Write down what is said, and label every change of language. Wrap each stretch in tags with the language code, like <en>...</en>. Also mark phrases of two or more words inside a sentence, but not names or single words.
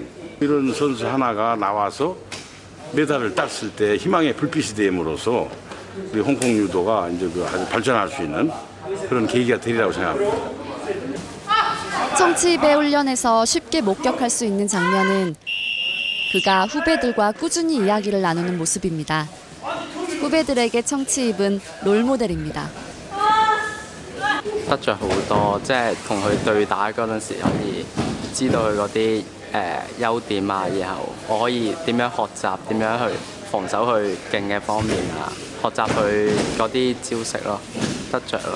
<ko>이런 선수 하나가 나와서 메달을 땄을 때 희망의 불빛이 됨으로써 우리 홍콩 유도가 이제 아주 발전할 수 있는 그런 계기가 되리라고 생각합니다. 청치입의 훈련에서 쉽게 목격할 수 있는 장면은 그가 후배들과 꾸준히 이야기를 나누는 모습입니다. 후배들에게 청치입은 롤모델입니다.</ko> <yue>得着好多，即係同佢對打嗰陣時可以知道佢嗰啲優點啊，然後我可以點樣學習，點樣去防守佢勁嘅方面啊，學習佢嗰啲招式咯，得着咯。</yue>